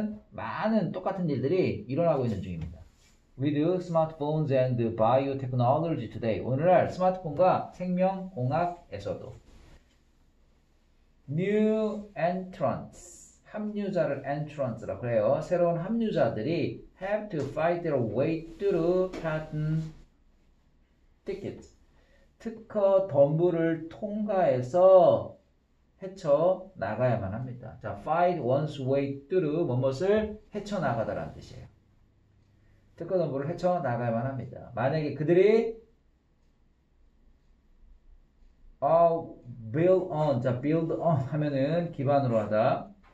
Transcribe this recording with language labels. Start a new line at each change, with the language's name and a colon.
Korean: 많은 똑같은 일들이 일어나고 있는 중입니다.
English: With smartphones and biotechnology today.
Korean: 오늘날 스마트폰과 생명공학에서도 new entrants. 합류자를 entrants라고 그래요.
English: 새로운 합류자들이 have to fight their way through patent tickets.
Korean: 특허 덤불을 통과해서 헤쳐 나가야만 합니다. 자, fight one's way through 뭐뭇을 헤쳐 나가다라는 뜻이에요. 특허 덤불을 헤쳐 나가야만 합니다. 만약에 그들이 build on, 자, build on 하면은 기반으로 하다.